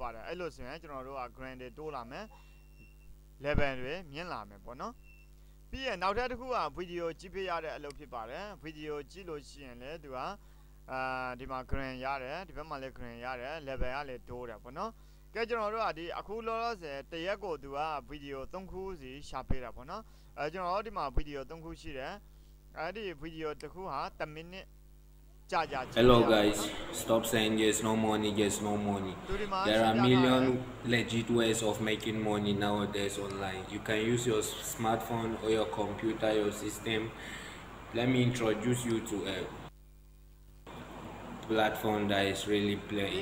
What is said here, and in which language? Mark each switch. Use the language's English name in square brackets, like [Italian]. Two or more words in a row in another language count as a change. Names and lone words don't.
[Burmese] ပါတယ်အဲ့လိုဆိုရင်ကျွန်တော်တို့က grand တွေတိုးလာမယ် level တွေမြင့်လာမယ်ပေါ့နော်ပြီးရင်နောက်ထပ်တစ်ခုက video ကြည့်ပေးရတဲ့အလုပ်ဖြစ်ပါတယ် video ကြည့်လို့ရှိရင်လေသူကဒီမှာ grand ရတယ်ဒီဘက်မှာလည်း grand ရတယ် level ကလည်းတိုးတယ်ပေါ့နော်ကဲကျွန်တော်တို့ကဒီအခုလောလောဆယ်တရက်ကိုသူက video 3ခုစီရှာပေးတာပေါ့နော်ကျွန်တော်တို့ဒီမှာ video 3ခုရှိတယ်အဲ့ဒီ video တစ်ခုဟာ1 minute [English] Hello guys, stop saying yes no money, yes no money. There are million legit ways of making money nowadays online. You can use your smartphone or your computer, your system. Let me introduce you to a platform that is really playing.